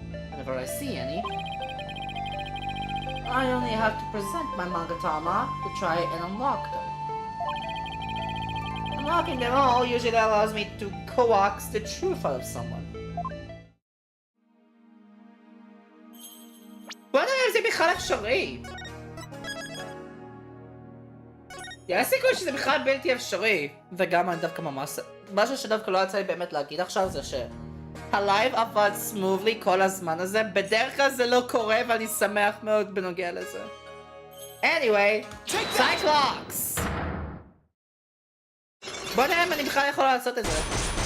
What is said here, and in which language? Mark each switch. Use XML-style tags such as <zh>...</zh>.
<en>Whenever I see any, I only have to present my Magatama to try and unlock them. Unlocking them all usually allows me to coax the truth out of someone.</en> <he>בוא נראה אם זה בכלל אפשרי. יש סיכוי שזה בכלל בלתי אפשרי. וגם אני דווקא ממש... משהו שדווקא לא יצא לי באמת להגיד עכשיו זה שהלייב עבד סמובלי כל הזמן הזה. בדרך כלל זה לא קורה ואני שמח מאוד בנוגע לזה.</he> <en>anyway,</en> <he>סייקלוקס! בוא נראה אם אני בכלל יכול לעשות את זה.</he>